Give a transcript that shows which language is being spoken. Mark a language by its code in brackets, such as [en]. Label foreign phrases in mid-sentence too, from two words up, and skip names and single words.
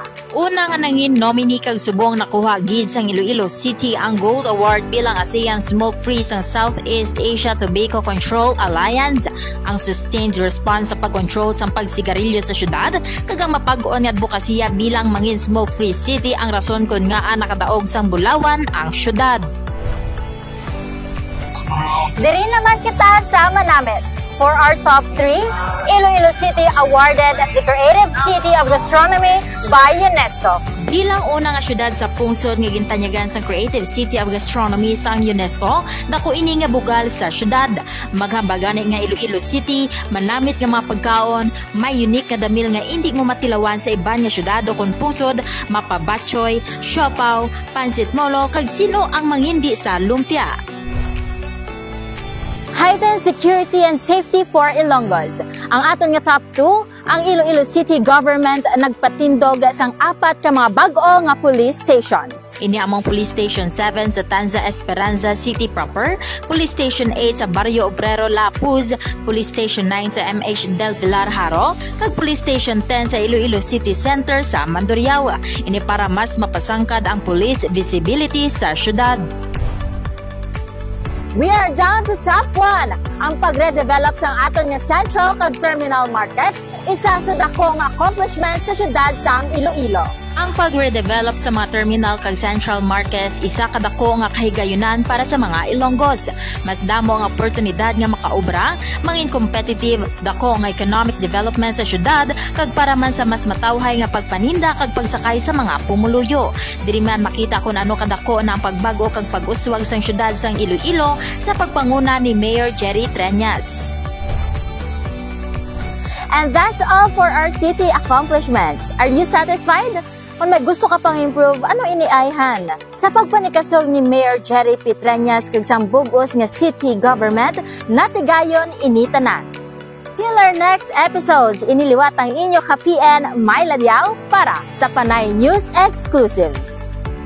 [hil] Una nga nangin nominee kag subong nakuha gid sang Iloilo City ang Gold Award bilang ASEAN Smoke-Free sang Southeast Asia Tobacco Control Alliance. Ang [en] sustained response [hil] sa pag-control sang pagsigarilyo sa syudad kag ang mapag-on nga advokasya bilang mangin [en] smoke-free city [hil] ang rason kun nga nakadaog sang Bulawan ang syudad. Diri naman kita sa Manamit. [en] For our top 3, Iloilo City awarded as the Creative City of Gastronomy by UNESCO. [hil] Bilang una nga syudad sa pungsod nga gintanyagan sa Creative City of Gastronomy sa UNESCO, dako ini nga bugal sa syudad. Maghambagani nga Iloilo City, manamit nga mga pagkaon, may unique nga damil nga hindi mo matilawan sa iban nga syudad o kon pungsod, mapabatchoy, siopaw, pansit molo, kag sino ang mangindi sa lumpia. [en] Heightened security and safety for Ilonggos. [hil] Ang aton nga top 2, ang Iloilo City Government nagpatindog sang 4 ka mga bag-o nga [en] police stations. [hil] Ini among Police Station 7 sa Tanza Esperanza City proper, Police Station 8 sa Barrio Obrero La Puz, Police Station 9 sa MH Del Pilar Haro, kag Police Station 10 sa Iloilo City Center sa Mandurriao. Ini para mas mapasangkad ang [en] police visibility [hil] sa syudad. [en] We are down to top 1. [hil] Ang pagre-develop sang aton nga Central kag Terminal Markets, isa sa dakong accomplishments sa syudad sang Iloilo. Ang pag-redevelop sa mga terminal kag central markets isa kadako nga kahigayunan para sa mga Ilonggos. Mas damo ang oportunidad nga makaobra, mangin competitive, dako nga [en] economic development [hil] sa syudad kag para man sa mas matawhay nga pagpaninda kag pagsakay sa mga pumuluyo. Diri man makita kung ano kadako na ang pagbago kag pag-uswag sang syudad sang Iloilo sa pagpanguna ni Mayor Jerry Triañas. [en] And that's all for our city accomplishments. Are you satisfied? [hil] Kung may gusto ka pang improve, ano iniayhan? Sa pagpanikasog ni Mayor Jerry P. Triañas kag sang bugos nga city government, natigayon initanan. [en] Till our next episodes, [hil] iniliwat ang inyo ka-PN Myla Diao para sa Panay News Exclusives.